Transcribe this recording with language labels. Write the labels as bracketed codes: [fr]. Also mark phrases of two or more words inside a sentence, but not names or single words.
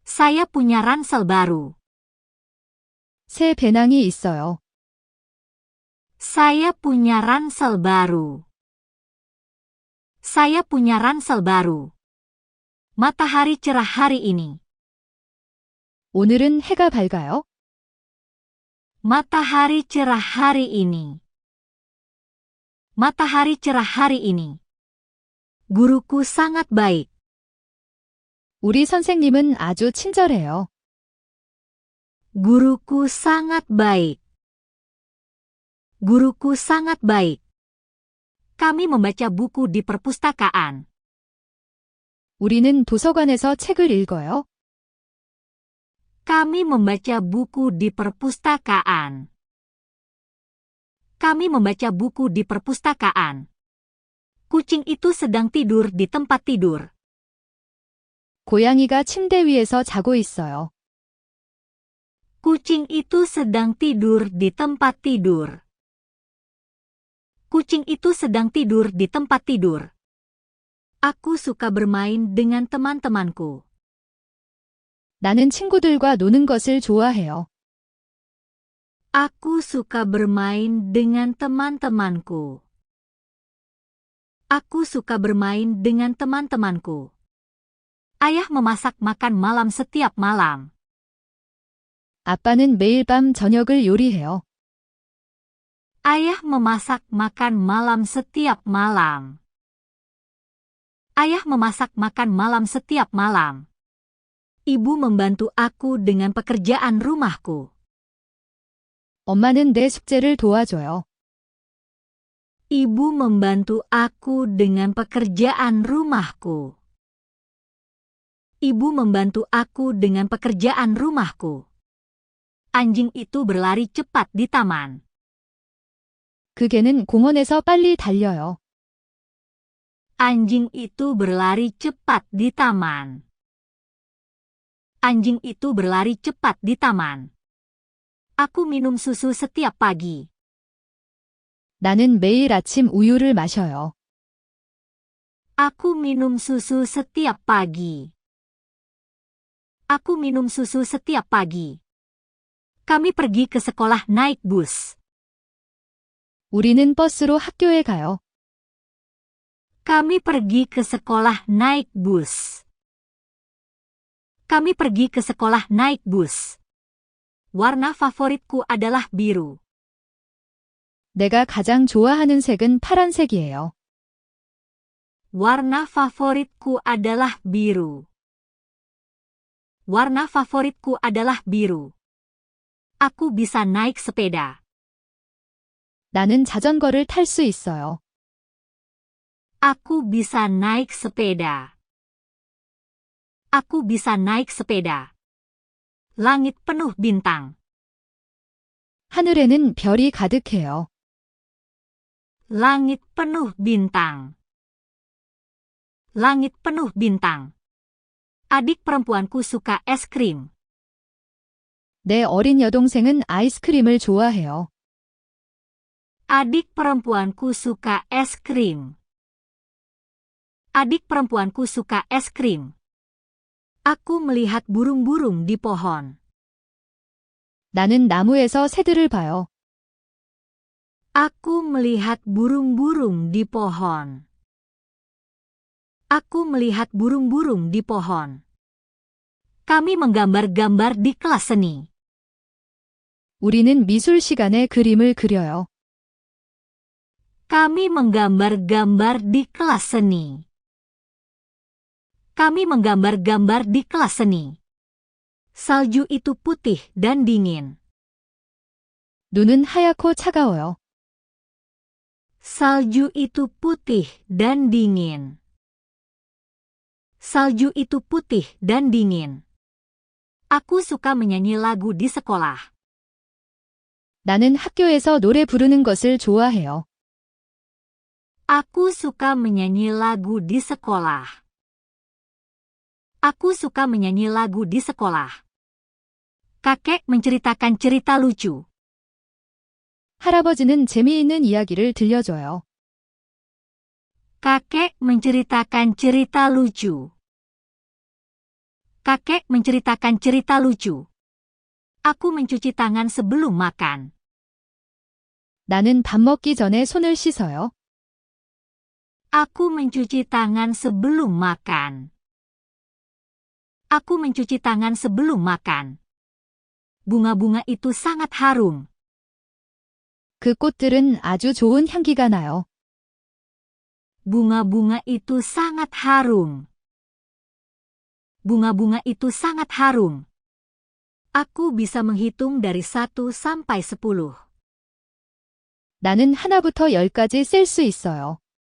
[id] Saya punya ransel baru. [ko] 새 배낭이 있어요. [id] Saya punya ransel baru. Saya punya ransel baru. Matahari cerah hari ini. [ko] 오늘은 해가 밝아요. [id] Matahari cerah hari ini. Matahari cerah hari ini. Guruku sangat baik. [ko] 우리 선생님은 아주 친절해요. [id] Guruku sangat baik. Guruku sangat baik. Kami membaca buku di perpustakaan. [ko] 우리는 도서관에서 책을 읽어요. [id] Kami membaca buku di perpustakaan. Kami membaca buku di perpustakaan. Kucing itu sedang tidur di tempat tidur. [ko] 고양이가 침대 위에서 자고 있어요. [id] Kucing itu sedang tidur di tempat tidur. Kucing itu sedang tidur di tempat tidur. Aku suka bermain dengan teman-temanku. [ko] 나는 친구들과 노는 것을 좋아해요. [id] Aku suka bermain dengan teman-temanku. Aku suka bermain dengan teman-temanku. Ayah memasak makan malam setiap malam. [ko] 아빠는 매일 밤 저녁을 요리해요. [id] Ayah memasak makan malam setiap malam. Ayah memasak makan malam setiap malam. Ibu membantu aku dengan pekerjaan rumahku. [ko] 엄마는 내 숙제를 도와줘요. [id] Ibu membantu aku dengan pekerjaan rumahku. Ibu membantu aku dengan pekerjaan rumahku. Anjing itu berlari cepat di taman. [ko] 그 개는 공원에서 빨리 달려요. [id] Anjing itu berlari cepat di taman. Anjing itu berlari cepat di taman. Aku minum susu setiap pagi. [ko] 나는 매일 아침 우유를 마셔요. [id] Aku minum susu setiap pagi. Aku minum susu setiap pagi. Kami pergi ke sekolah naik bus. [ko] 우리는 버스로 학교에 가요. [id] Kami pergi ke sekolah naik bus. Kami pergi ke sekolah naik bus. Warna favoritku adalah biru. [ko] 내가 가장 좋아하는 색은 파란색이에요. [id] Warna favoritku adalah biru. Warna favoritku adalah biru. Aku bisa naik sepeda. [ko] 나는 자전거를 탈 수 있어요. [id] Aku bisa naik sepeda. Aku bisa naik sepeda. Langit penuh bintang. [ko] 하늘에는 별이 가득해요. [id] Langit penuh bintang. Langit penuh bintang. Adik perempuanku suka es krim. [ko] 내 어린 여동생은 아이스크림을 좋아해요. [id] Adik perempuanku suka es krim. Adik perempuanku suka es krim. Aku melihat burung-burung di pohon. [ko] 나는 나무에서 새들을 봐요. [id] Aku melihat burung-burung di pohon. Aku melihat burung-burung di pohon. Kami menggambar-gambar di kelas seni. [ko] 우리는 미술 시간에 그림을 그려요. [id] Kami menggambar-gambar di kelas seni. Kami menggambar-gambar di kelas seni. Salju itu putih dan dingin. [ko] 눈은 하얗고 차가워요. [id] Salju itu putih dan dingin. Salju itu putih dan dingin. Aku suka menyanyi lagu di sekolah. [ko] 나는 학교에서 노래 부르는 것을 좋아해요. [id] Aku suka menyanyi lagu di sekolah. Aku suka menyanyi lagu di sekolah. Kakek menceritakan cerita lucu. [ko] 할아버지는 재미있는 이야기를 들려줘요. [id] Kakek menceritakan cerita lucu. Kakek menceritakan cerita lucu. Aku mencuci tangan sebelum makan. [ko] 나는 밥 먹기 전에 손을 씻어요. [id] Aku mencuci tangan sebelum makan. Aku mencuci tangan sebelum makan. Bunga-bunga itu sangat harum. [ko] 그 꽃들은 아주 좋은 향기가 나요. [id] Bunga-bunga itu sangat harum. Bunga-bunga itu sangat harum. Aku bisa menghitung dari 1 sampai 10. [ko] 나는 하나부터 10까지 셀 수 있어요.